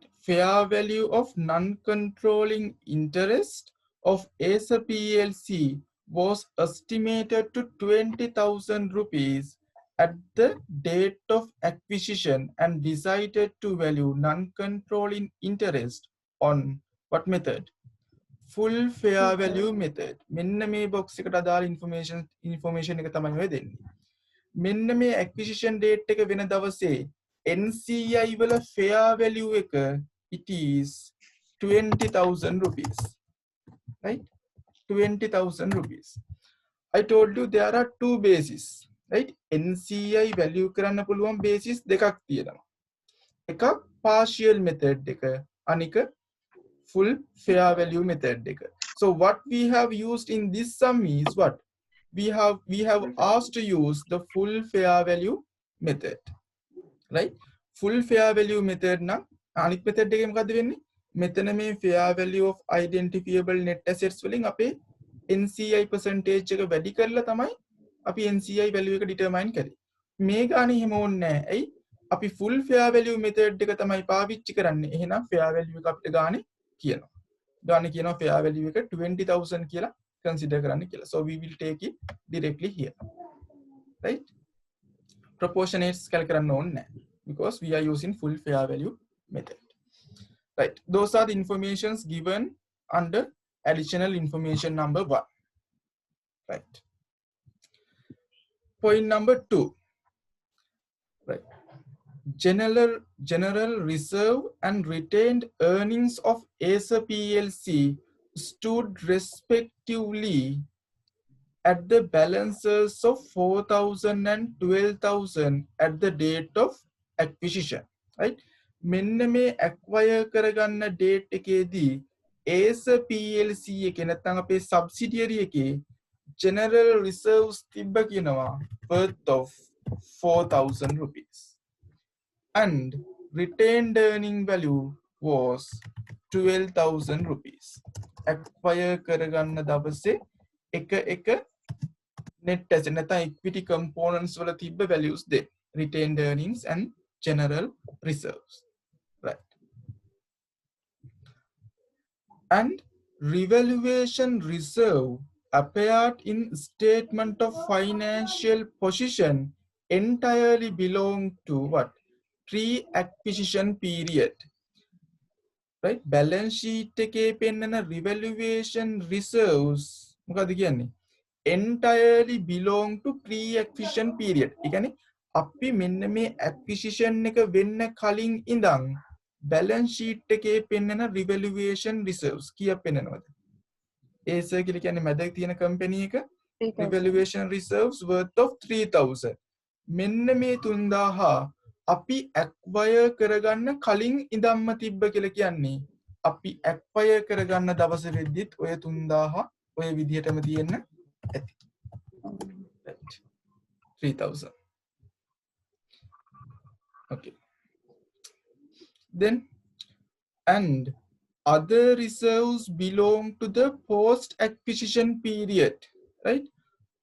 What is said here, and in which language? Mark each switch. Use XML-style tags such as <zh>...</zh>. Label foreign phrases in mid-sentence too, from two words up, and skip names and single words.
<en>Fair value of non-controlling interest of Acer PLC was estimated to 20,000 rupees at the date of acquisition and decided to value non-controlling interest on what method? Full fair value method.</en> <si>මෙන්න මේ box එකට අදාළ information එක තමයි ඔය දෙන්නේ. මෙන්න මේ</si> <en>acquisition date</en> <si>එක වෙන දවසේ NCI වල</si> <en>fair value</en> <si>එක</si> <en>it is 20,000 rupees, right? 20,000 rupees. I told you there are two bases, right? NCI value</en> <si>කරන්න පුළුවන් basis දෙකක් තියෙනවා. එකක්</si> <en>partial method</en> <si>එක, අනික</si> <en>full fair value method</en> <si>එක.</si> <en>So what we have used in this sum is what? We have asked to use the full fair value method, right? Full fair value method</en> <si>නම් අනිත් method එකේ මොකද්ද වෙන්නේ? මෙතන මේ</si> <en>fair value of identifiable net assets</en> <si>වලින් අපේ</si> <en>NCI percentage</en> <si>එක වැඩි කරලා තමයි අපි</si> <en>NCI value</en> <si>එක determine කරේ. මේ ගානේ එහෙම ඕනේ නැහැ. ඇයි? අපි</si> <en>full fair value method</en> <si>එක තමයි පාවිච්චි කරන්නේ. එහෙනම්</si> <en>fair value</en> <si>එක අපිට ගානේ කියනවා. ගානේ කියනවා</si> <en>fair value</en> <si>එක 20,000 කියලා consider කරන්න කියලා.</si> <en>So we will take it directly here, right? Proportionates calculate</en> <si>කරන්න ඕනේ නැහැ</si> <en>because we are using full fair value method, right? Those are the informations given under additional information number 1, right? Point number 2, right? General reserve and retained earnings of Acer PLC stood respectively at the balances of 4,000 and 12,000 at the date of acquisition, right?</en> <si>මෙන්න මේ acquire කරගන්න date එකේදී Acer PLC එකේ නැත්නම් අපේ subsidiary එකේ</si> <en>general reserves</en> <si>තිබ්බ කියනවා</si> <en>worth of 4,000 rupees and retained earning value was 12,000 rupees.</en> <si>Acquire කරගන්න දවසේ එක</si> <en>net asset</en> <si>නැත්නම්</si> <en>equity components</en> <si>වල තිබ්බ values දෙන්න.</si> <en>Retained earnings and general reserves, right? And revaluation reserve appeared in statement of financial position entirely belong to what? Pre-acquisition period, right? Balance sheet</en> <si>එකේ පෙන්නන</si> <en>revaluation reserves</en> <si>මොකද කියන්නේ?</si> <en>Entirely belong to pre-acquisition period.</en> <si>ඒ කියන්නේ අපි මෙන්න මේ acquisition එක වෙන්න කලින් ඉඳන්</si> <en>balance sheet</en> <si>එකේ පෙන්නන</si> <en>revaluation reserves</en> <si>කීයක් පෙන්නනවද? Acer කියලා කියන්නේ මැද තියෙන company එක</si> <en>revaluation reserves worth of 3,000.</en> <si>මෙන්න මේ 3,000 අපි acquire කරගන්න කලින් ඉඳන්ම තිබ්බ කියලා කියන්නේ අපි acquire කරගන්න දවස වෙද්දිත් ඔය 3,000 ඔය විදිහටම තියෙන්න ඇති.</si> <en>Right. 3,000. Okay. Then and other reserves belong to the post acquisition period, right?</en>